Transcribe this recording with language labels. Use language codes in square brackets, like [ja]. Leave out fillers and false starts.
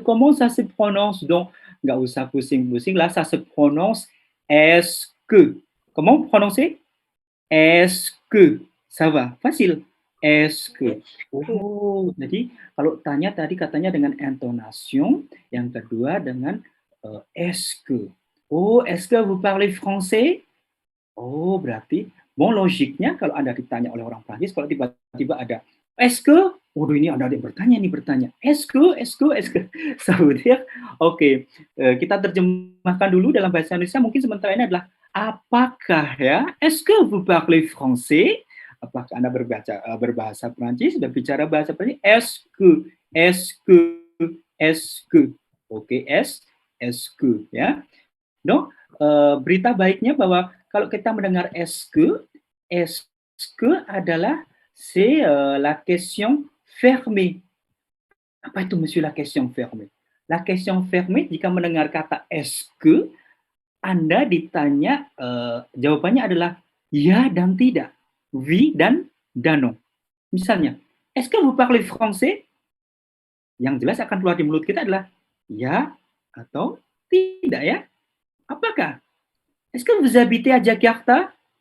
[fr] Comment ça se prononce? Donc, [id] nggak usah pusing-pusing, [fr] là, ça se prononce est-ce que. Comment prononcer? Est-ce que. Ça va? Facile. Est-ce que. [id] Jadi kalau tanya tadi katanya dengan intonation, yang kedua dengan est-ce que. [fr] Est-ce que vous parlez français? [id] Berarti, logiknya kalau Anda ditanya oleh orang Prancis, kalau tiba-tiba ada est-ce que, ini ada yang bertanya. [fr] Est-ce que, ça veut dire, [id] oke, kita terjemahkan dulu dalam bahasa Indonesia, mungkin sementara ini adalah apakah ya, [fr] est-ce que vous parlez français? [id] Apakah Anda berbahasa Prancis, berbicara bahasa Prancis? [fr] Est-ce que. [id] Oke, est-ce que ya. Donc, berita baiknya bahwa kalau kita mendengar est-ce que adalah [fr] c'est la question fermée. [id] Apa itu monsieur la question fermée? La question fermée jika mendengar kata est-ce que Anda ditanya jawabannya adalah ya dan tidak. [fr] Oui dan non. Misalnya, est-ce que vous parlez français? [id] Yang jelas akan keluar di mulut kita adalah ya atau tidak ya. Apakah? [fr] Est-ce que vous habitez à Jakarta?